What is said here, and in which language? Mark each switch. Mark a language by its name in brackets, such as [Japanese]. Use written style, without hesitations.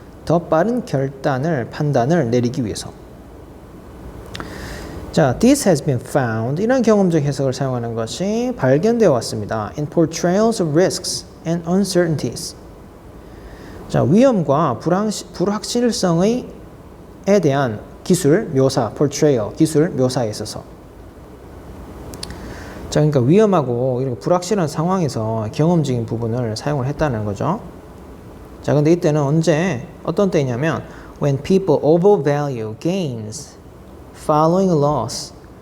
[Korean] 더 빠른 판단을 내리기 위해서. 자, [English] this has been found. [Korean] 이런 경험적 해석을 사용하는 것이 발견되어 왔습니다. [English] In portrayals of risks and uncertainties. [Korean] 자, 위험과 불확실성에 대한 기술 묘사, portrayal, 기술 묘사에 있어서. 자, 그러니까 위험하고 이렇게 불확실한 상황에서 경험적인 부분을 사용을 했다는 거죠. 자, 근데 이때는 어떤 때냐면 [English] when people overvalue gains following a loss.